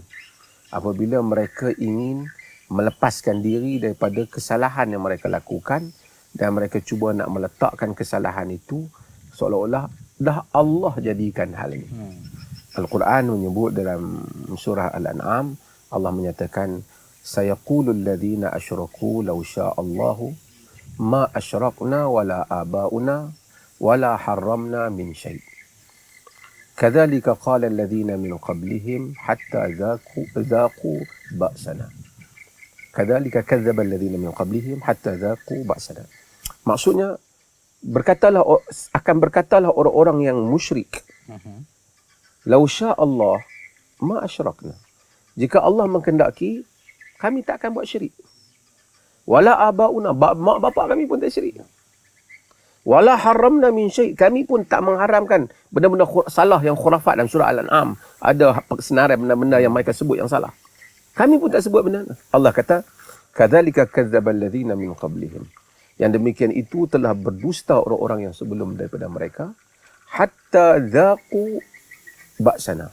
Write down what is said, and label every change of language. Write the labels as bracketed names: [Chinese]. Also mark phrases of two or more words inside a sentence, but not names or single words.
[Malay] Apabila mereka ingin melepaskan diri daripada kesalahan yang mereka lakukan dan mereka cuba nak meletakkan kesalahan itu seolah-olah dah Allah jadikan hal ini. Al-Quran menyebut dalam surah Al-An'am, Allah menyatakan, [Arabic] سيقول الذين أشركوا لو شاء الله ما أشركنا ولا آباؤنا ولا حرمنا من شيء'. كذلك قال الذين من قبلهم حتى ذاقوا بأسنا. كذلك كذب الذين من قبلهم حتى ذاقوا بأسنا. [Malay] Maksudnya akan berkatalah orang-orang yang musyrik. [Arabic] لو شاء الله ما أشركنا. [Malay] Jika Allah menghendaki, kami tak akan buat syirik. [Arabic] ولا آباؤنا, [Malay] mak bapak kami pun tak syirik. [Arabic] ولا حرمنا من شيء', [Malay] kami pun tak mengharamkan benda-benda salah yang khurafat dalam surah Al-An'am. Ada senarai benda-benda yang mereka sebut yang salah. Kami pun tak sebut benda. Allah kata, [Arabic] كذلك كذب الذين من قبلهم. [Malay] Yang demikian itu telah berdusta orang-orang yang sebelum daripada mereka, [Arabic] حتى ذاقوا بأسنا.